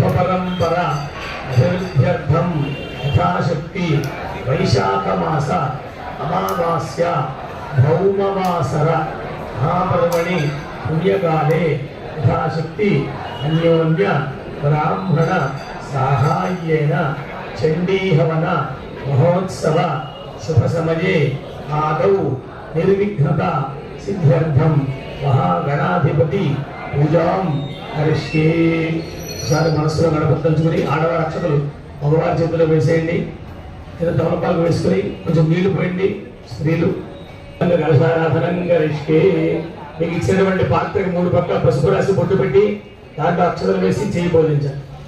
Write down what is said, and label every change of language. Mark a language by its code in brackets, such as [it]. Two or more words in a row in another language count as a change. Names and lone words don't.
[sa] परंपरा अभिवृद्ध्यर्थम यथाशक्ति वैशाख मास अमावास्या भौमवासर महापर्वणि पुण्यकाले यथाशक्ति अन्योन्य ब्राह्मण साहाय्येन चंडीहवन महोत्सव शुभ समये आदौ निर्विघ्नता सिद्ध्यर्थम महागणाधिपति पूजां करिष्ये। [te] ఒకసారి మనసులో గణపతించుకుని ఆడవారి అక్షతలు మగవారి చేతిలో వేసేయండి. లేదా తమలపాకు వేసుకుని కొంచెం నీళ్లు పోయండి. [sa] స్త్రీలు కలశారాధనం కరిష్యే. [te] మీకు ఇచ్చినటువంటి పాత్రకి 3 పక్కల పసుపు రాసి బొట్టు పెట్టి దాంట్లో అక్షతలు వేసి చేయి బోధించాలి.